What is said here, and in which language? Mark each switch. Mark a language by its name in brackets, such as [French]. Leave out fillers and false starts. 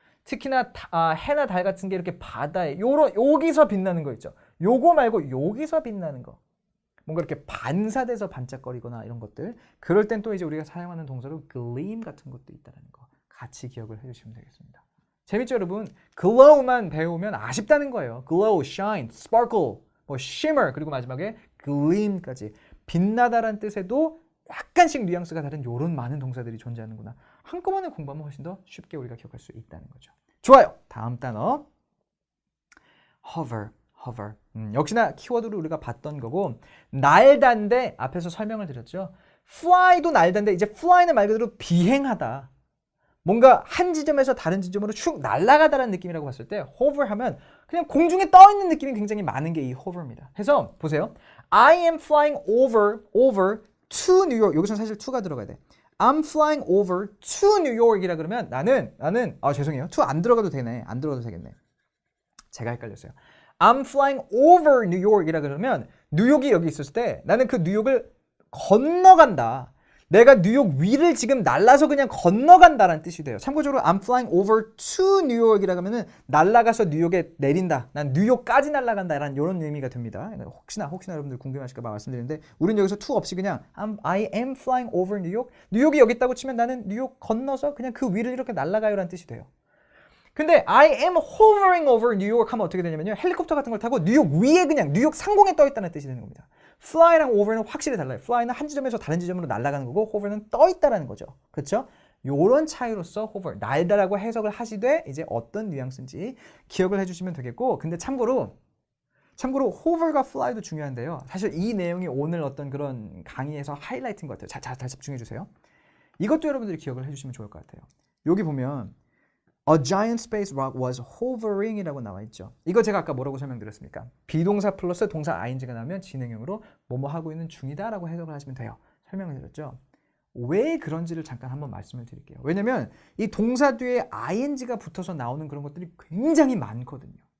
[Korean] 특히나 해나 달 같은 게 이렇게 바다에 여기서 빛나는 거 있죠. 요거 말고 여기서 빛나는 거. 뭔가 이렇게 반사돼서 반짝거리거나 이런 것들. 그럴 땐 또 이제 우리가 사용하는 동사로 gleam 같은 것도 있다는 거 같이 기억을 해주시면 되겠습니다. 재밌죠, 여러분? glow만 배우면 아쉽다는 거예요. [English] glow, shine, sparkle, 뭐 shimmer, [Korean] 그리고 마지막에 [English] gleam까지. [Korean] 빛나다란 뜻에도 약간씩 뉘앙스가 다른 이런 많은 동사들이 존재하는구나. 한꺼번에 공부하면 훨씬 더 쉽게 우리가 기억할 수 있다는 거죠. 좋아요. 다음 단어. hover, hover. 역시나 키워드로 우리가 봤던 거고, 날다인데 앞에서 설명을 드렸죠. fly도 날다인데 이제 fly는 말 그대로 비행하다. 뭔가 한 지점에서 다른 지점으로 쭉 날아가다라는 느낌이라고 봤을 때 hover 하면 그냥 공중에 떠 있는 느낌이 굉장히 많은 게 이 hover입니다. 해서 보세요. [English] I am flying over to New York. [Korean] 여기서 사실 to가 들어가야 돼. [English] I'm flying over to New York이라 [Korean] 그러면 나는 죄송해요. to 안 들어가도 되네. 안 들어가도 되겠네. 제가 헷갈렸어요. [English] I'm flying over New York [Korean] 이라 그러면 뉴욕이 여기 있었을 때 나는 그 뉴욕을 건너간다. 내가 뉴욕 위를 지금 날아서 그냥 건너간다라는 뜻이 돼요. 참고적으로 [English] I'm flying over to New York [Korean] 이라고 하면은 날아가서 뉴욕에 내린다. 난 뉴욕까지 날아간다라는 이런 의미가 듭니다. 혹시나 여러분들 궁금하실까 봐 말씀드리는데 우리는 여기서 to 없이 그냥 [English] I am flying over New York. [Korean] 뉴욕이 여기 있다고 치면 나는 뉴욕 건너서 그냥 그 위를 이렇게 날아가요라는 뜻이 돼요. [English] 근데 I am hovering over New York [Korean] 하면 어떻게 되냐면요. 헬리콥터 같은 걸 타고 뉴욕 위에 그냥 뉴욕 상공에 떠 있다는 뜻이 되는 겁니다. fly랑 over는 확실히 달라요. fly는 한 지점에서 다른 지점으로 날아가는 거고 hover는 떠 있다라는 거죠. 그렇죠? 요런 차이로서 hover, 날다라고 해석을 하시되 이제 어떤 뉘앙스인지 기억을 해주시면 되겠고, 근데 참고로 hover과 fly도 중요한데요. 사실 이 내용이 오늘 어떤 그런 강의에서 하이라이트인 것 같아요. 잘 집중해 주세요. 이것도 여러분들이 기억을 해주시면 좋을 것 같아요. 여기 보면 [English] A giant space rock was hovering [Korean] 이라고 나와 있죠. 이거 제가 아까 뭐라고 설명드렸습니까? 비동사 플러스 동사 ing가 나오면 진행형으로 뭐뭐 하고 있는 중이다 라고 해석을 하시면 돼요. 설명을 드렸죠. 왜 그런지를 잠깐 한번 말씀을 드릴게요. 왜냐면 이 동사 뒤에 ing가 붙어서 나오는 그런 것들이 굉장히 많거든요.